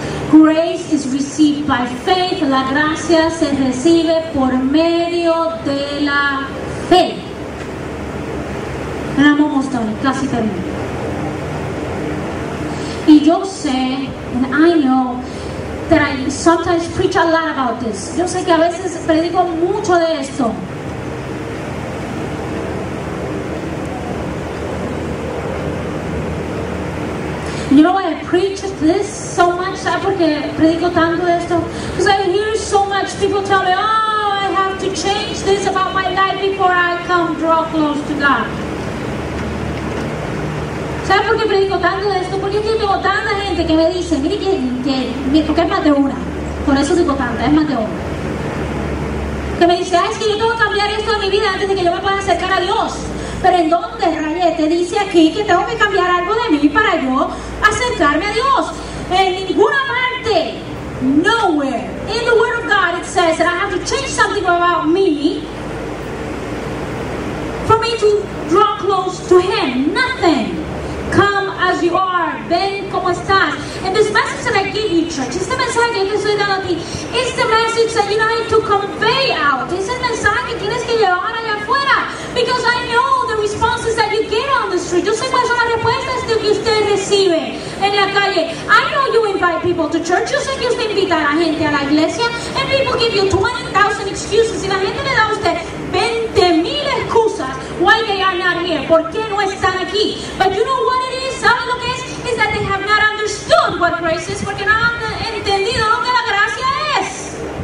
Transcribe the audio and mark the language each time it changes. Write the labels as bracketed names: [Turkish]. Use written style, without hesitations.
[English] Grace is received by faith. [Spanish] La gracia se recibe por medio de la fe. [English] And I'm almost done, [Spanish] casi termino. Y yo sé, [English] and I know that I sometimes preach a lot about this. [Spanish] Yo sé que a veces predico mucho de esto. [English] You know why I preach this so much? [Spanish] ¿Sabes por qué predico tanto de esto? [English] Because I hear so much people tell me, oh, I have to change this about my life before I come draw close to God. [Spanish] ¿Sabes por qué predico tanto de esto? Porque yo tengo tanta gente que me dice, mire porque es más de una, por eso digo tanta, es más de una, que me dice, es que yo tengo que cambiar esto de mi vida antes de que yo me pueda acercar a Dios. Pero ¿en dónde, Rayete? Dice aquí que tengo que cambiar algo de mí para yo acercarme a Dios. En ninguna parte, [English] nowhere in the Word of God it says that I have to change something about me for me to draw close to Him. Nothing. Come as you are. [Spanish] Ven como estás. [English] And this message that I give you, church, [Spanish] este mensaje que yo te estoy dando a ti, [English] it's the message that you need to convey out. [Spanish] Es el mensaje que tienes que llevar allá afuera. [English] Because I know the responses that you get on the street. [Spanish] Yo sé cuáles son las respuestas que usted recibe en la calle. [English] I know you invite people to church. [Spanish] Yo sé que usted invita a la gente a la iglesia. [English] And people give you 20,000 excuses. [Spanish] Y la gente le da a usted 20,000 excusas [English] why they are not here. [Spanish] ¿Por qué no están aquí? [English] But you know what it is? [Spanish] ¿Saben lo que es? [English] Is that they have not understood what grace is. [Spanish] Porque no han entendido lo que la gracia es.